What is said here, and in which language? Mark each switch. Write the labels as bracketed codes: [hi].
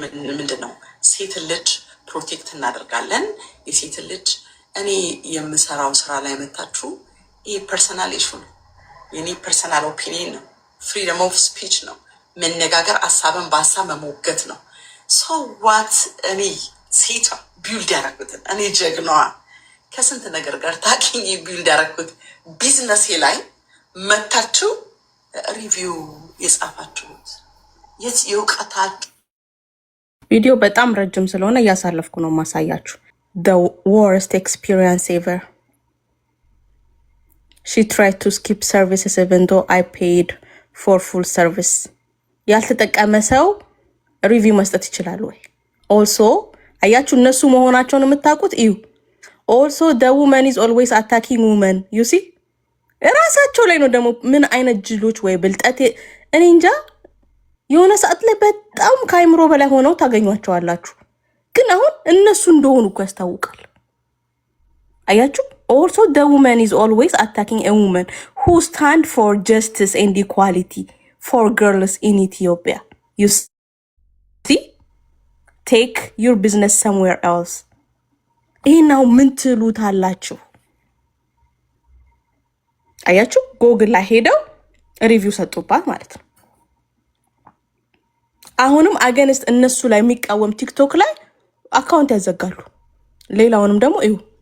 [am] ምንድን ነው ሴት ልጅ ፕሮቴክት እናደርጋለን። የሴት ልጅ እኔ የምሰራው ስራ ላይ መታችሁ ይህ ፐርሰናል ኢሹ ነው። የኔ ፐርሰናል ኦፒኒየን ነው። ፍሪደም ኦፍ ስፒች ነው። መነጋገር፣ ሀሳብን በሀሳብ መሞገት ነው። ዋት እኔ ሴቷ ቢውልድ ያደረኩትን እኔ ጀግናዋ ከስንት ነገር ጋር ታውቂኝ ቢውልድ ያደረኩት ቢዝነሴ ላይ መታችሁ ሪቪው የጻፋችሁት የእውቀታችሁ ቪዲዮ በጣም ረጅም ስለሆነ እያሳለፍኩ ነው ማሳያችሁ። [en] the worst experience ever. She tried to skip services even though I paid for full service. [am] ያልተጠቀመ ሰው ሪቪው መስጠት ይችላል ወይ? [en] also [am] አያችሁ እነሱ መሆናቸውን የምታውቁት እዩ። [en] also the woman is always attacking women. you see [am] ራሳቸው ላይ ነው ደግሞ ምን አይነት ጅሎች ወይ ብልጠት እኔ እንጃ። የሆነ ሰዓት ላይ በጣም ከአይምሮ በላይ ሆነው ታገኟቸዋላችሁ። ግን አሁን እነሱ እንደሆኑ እኮ ያስታውቃል። አያችሁ [en] also the woman is always attacking a woman who stand for justice and equality for girls in Ethiopia. you see take your business somewhere else. [am] ይሄናው ምን ትሉታላችሁ? አያችሁ ጎግል ላይ ሄደው ሪቪው ሰጡባት ማለት ነው። አሁንም አገንስት እነሱ ላይ የሚቃወም ቲክቶክ ላይ አካውንት ያዘጋሉ። ሌላውንም ደግሞ እዩ